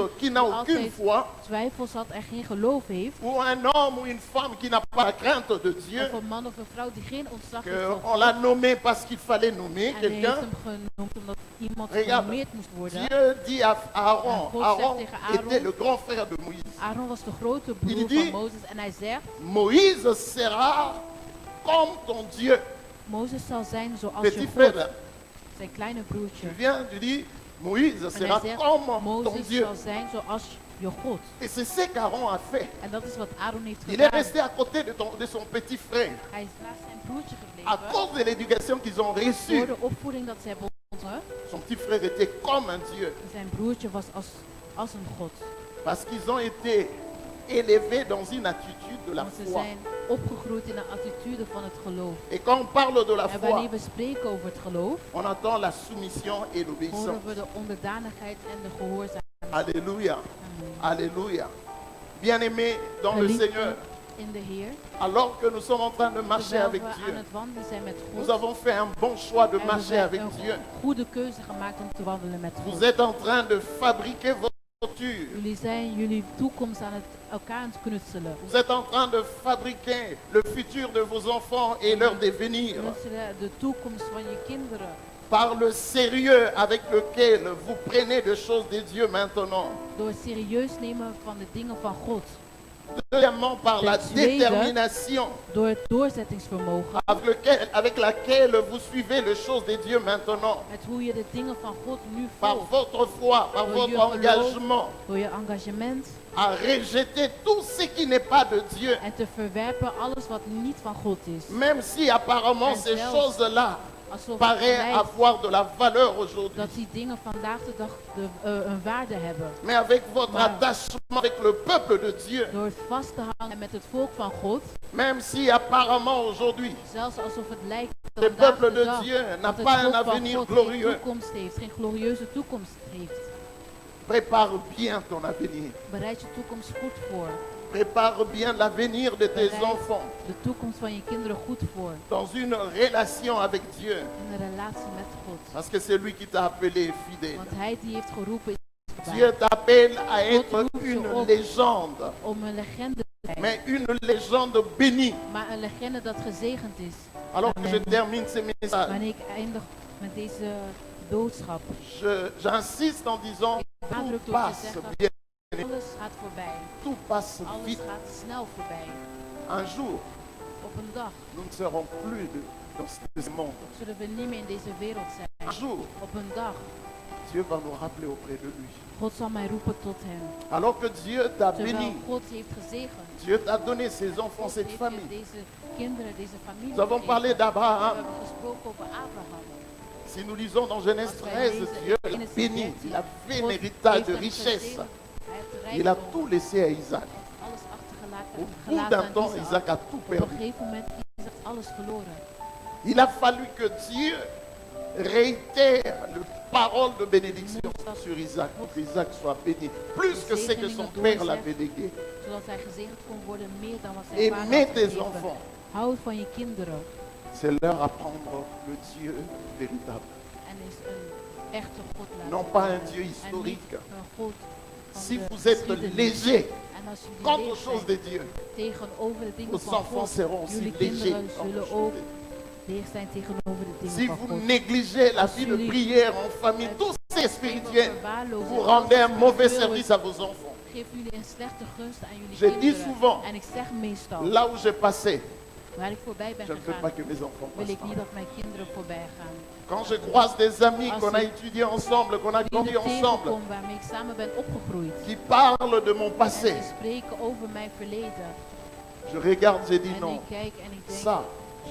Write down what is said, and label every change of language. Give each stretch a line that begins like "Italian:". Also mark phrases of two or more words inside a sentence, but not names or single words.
French: doute qui n'a
Dutch: die
French: aucune
Dutch: altijd
French: foi,
Dutch: twijfels had en geen geloof heeft.
French: ou un homme ou une femme qui n'a pas la crainte de Dieu,
Dutch: Of een man of een vrouw die geen ontzag heeft van
French: qu'on
Dutch: God.
French: l'a nommé parce qu'il fallait nommer
Dutch: En hij heeft
French: quelqu'un.
Dutch: hem genoemd omdat iemand
French: Regarde,
Dutch: genormeerd moest worden.
French: Dieu dit à Aaron,
Dutch: En God
French: Aaron
Dutch: zegt tegen Aaron,
French: était le grand frère de Moïse.
Dutch: Aaron was de grote
French: Il
Dutch: broer
French: dit-
Dutch: van Mozes en hij zegt,
French: Moïse sera comme ton Dieu.
Dutch: Mozes zal zijn zoals
French: Petit
Dutch: je
French: frère,
Dutch: God, zijn kleine broertje.
French: tu viens, tu dis, Moïse
Dutch: En
French: sera
Dutch: hij zegt,
French: comme ton
Dutch: Mozes
French: Dieu.
Dutch: zal zijn zoals je God.
French: Et c'est ce qu'Aaron a fait.
Dutch: En dat is wat Aaron heeft
French: Il est
Dutch: gedaan.
French: resté à côté de son petit frère.
Dutch: Hij is naast zijn broertje
French: À
Dutch: gebleven.
French: cause de l'éducation qu'ils ont
Dutch: Door
French: reçue,
Dutch: de opvoeding dat ze hebben ontvangen.
French: son petit frère était comme un Dieu.
Dutch: Zijn broertje was als een God.
French: Parce qu'ils ont été élevés dans une attitude de la
Dutch: Want ze
French: foi.
Dutch: zijn opgegroeid in een attitude van het geloof.
French: Et quand on parle de la
Dutch: En
French: foi,
Dutch: wanneer we spreken over het geloof,
French: on entend la soumission et
Dutch: horen
French: l'obéissance.
Dutch: we de onderdanigheid en de gehoorzaamheid.
French: Alléluia. Alléluia. Bien-aimés dans le
Dutch: Geliefden
French: Seigneur,
Dutch: in de Heer,
French: alors que nous sommes en train de marcher
Dutch: terwijl
French: avec
Dutch: we
French: Dieu,
Dutch: aan het wandelen zijn met
French: nous
Dutch: God,
French: avons fait un bon choix de
Dutch: hebben
French: marcher
Dutch: we
French: avec Dieu.
Dutch: een goede keuze gemaakt om te wandelen met
French: Vous
Dutch: God.
French: êtes en train de fabriquer votre futur.
Dutch: Jullie zijn jullie toekomst aan het elkaar aan het knutselen.
French: Vous êtes en train de fabriquer le futur de vos enfants et leur devenir
Dutch: Knutselen de toekomst van je kinderen.
French: par le sérieux avec lequel vous prenez des choses de Dieu maintenant.
Dutch: Door het serieus nemen van de dingen van God.
French: Deuxièmement, par la
Dutch: Ten tweede,
French: détermination
Dutch: Door het doorzettingsvermogen.
French: avec laquelle vous suivez les choses de Dieu maintenant.
Dutch: Met hoe je de dingen van God nu
French: Par
Dutch: volgt.
French: votre foi, par
Dutch: Door
French: votre
Dutch: je geloof,
French: engagement
Dutch: door je engagement.
French: à rejeter tout ce qui n'est pas de Dieu.
Dutch: En te verwerpen alles wat niet van God is.
French: Même si apparemment
Dutch: En
French: ces
Dutch: zelfs
French: choses-là
Dutch: Alsof het
French: paraissent
Dutch: lijkt
French: avoir de la valeur aujourd'hui.
Dutch: dat die dingen vandaag de dag een waarde hebben.
French: Mais avec votre
Dutch: Maar-
French: attachement avec le peuple de Dieu,
Dutch: Door het vast te houden met het volk van God.
French: même si apparemment aujourd'hui
Dutch: Zelfs alsof het lijkt
French: le
Dutch: dat vandaag
French: peuple
Dutch: de
French: de
Dutch: dag
French: Dieu n'a
Dutch: dat
French: pas
Dutch: het
French: un
Dutch: volk van
French: avenir
Dutch: God geen
French: glorieux,
Dutch: toekomst heeft. Geen glorieuze toekomst heeft.
French: prépare bien ton avenir.
Dutch: Bereid je toekomst goed voor.
French: Prépare bien l'avenir de tes
Dutch: Bereid
French: enfants
Dutch: de toekomst van je kinderen goed voor.
French: dans une relation avec Dieu.
Dutch: In een relatie met God.
French: Parce que c'est lui qui t'a appelé fidèle.
Dutch: Want hij die heeft geroepen is
French: Dieu
Dutch: bij
French: t'appelle à être
Dutch: roept je
French: une
Dutch: op.
French: légende,
Dutch: om een legende te zijn.
French: mais une légende bénie.
Dutch: Maar een legende dat gezegend is.
French: Alors que je
Dutch: Amen.
French: termine ce message,
Dutch: Wanneer ik eindig met deze boodschap.
French: j'insiste en disant,
Dutch: Ik nadruk
French: tout
Dutch: door te
French: passe
Dutch: zeggen,
French: bien,
Dutch: alles gaat voorbij.
French: tout passe
Dutch: Alles
French: vite.
Dutch: gaat snel voorbij.
French: Un jour,
Dutch: Op een dag
French: nous ne serons plus dans ce monde.
Dutch: zullen we niet meer in deze wereld
French: Un
Dutch: zijn.
French: jour,
Dutch: Op een dag.
French: Dieu va nous rappeler auprès de lui.
Dutch: God zal mij roepen tot hem.
French: Alors que Dieu t'a
Dutch: Terwijl
French: béni,
Dutch: God je heeft gezegend.
French: Dieu t'a donné ses enfants,
Dutch: God
French: cette
Dutch: heeft je
French: famille.
Dutch: deze kinderen, deze familie
French: Nous avons
Dutch: gegeven.
French: parlé
Dutch: We
French: d'Abraham.
Dutch: hebben gesproken over Abraham.
French: Si nous lisons dans Genèse
Dutch: Als wij
French: 13,
Dutch: lezen
French: Dieu
Dutch: in
French: l'a
Dutch: Genesis
French: béni.
Dutch: 13,
French: Il a fait un
Dutch: God
French: héritage de
Dutch: heeft hem
French: richesse.
Dutch: gezegend. Hij heeft
French: Il a
Dutch: rijkdom.
French: tout laissé à Isaac.
Dutch: Hij heeft alles
French: Au
Dutch: achtergelaten
French: bout d'un temps,
Dutch: aan
French: Isaac
Dutch: Isaac.
French: a tout
Dutch: Op een
French: perdu.
Dutch: gegeven moment is dat alles verloren.
French: Il a fallu que Dieu réitère la parole de bénédiction sur Isaac pour qu'Isaac soit béni. Plus que ce que son père l'avait légué.
Dutch: Zodat hij gezegend kon worden meer dan wat zijn vader
French: Aimez
Dutch: had
French: tes
Dutch: gegeven.
French: enfants.
Dutch: Houd van je kinderen.
French: C'est leur apprendre le Dieu véritable.
Dutch: En is een echte God laten
French: Non pas un
Dutch: kennen.
French: Dieu
Dutch: En niet
French: historique.
Dutch: een God van
French: Si
Dutch: de
French: vous êtes
Dutch: geschiedenis.
French: léger
Dutch: En als jullie
French: contre
Dutch: leeg
French: aux choses
Dutch: zijn
French: de Dieu,
Dutch: tegenover de dingen
French: vos
Dutch: van
French: enfants
Dutch: God,
French: seront aussi
Dutch: jullie
French: légers
Dutch: kinderen
French: contre aux
Dutch: zullen
French: choses
Dutch: ook
French: de Dieu.
Dutch: leeg zijn tegenover de dingen
French: Si
Dutch: van
French: vous
Dutch: God.
French: négligez la vie de
Dutch: jullie
French: prière en famille, tout c'est
Dutch: Dingen
French: spirituel,
Dutch: verwaarlozen
French: vous
Dutch: en
French: rendez un
Dutch: alles
French: mauvais
Dutch: spiritueel
French: service à vos enfants.
Dutch: Geef jullie een slechte gunst aan jullie
French: Je dis
Dutch: kinderen.
French: souvent,
Dutch: En ik zeg meestal,
French: là où j'ai passé,
Dutch: waar ik voorbij ben
French: je ne veux
Dutch: gegaan,
French: pas que mes enfants
Dutch: wil
French: passent
Dutch: ik niet
French: par.
Dutch: dat mijn kinderen voorbij gaan.
French: Quand je croise des amis qu'on a
Dutch: Als ik
French: étudié ensemble, qu'on a grandi
Dutch: Vrienden
French: ensemble,
Dutch: tegenkom waarmee ik samen ben opgegroeid.
French: qui parlent de mon
Dutch: En
French: passé,
Dutch: die spreken over mijn verleden.
French: je regarde, je dis
Dutch: En
French: non,
Dutch: ik kijk en ik denk,
French: ça, je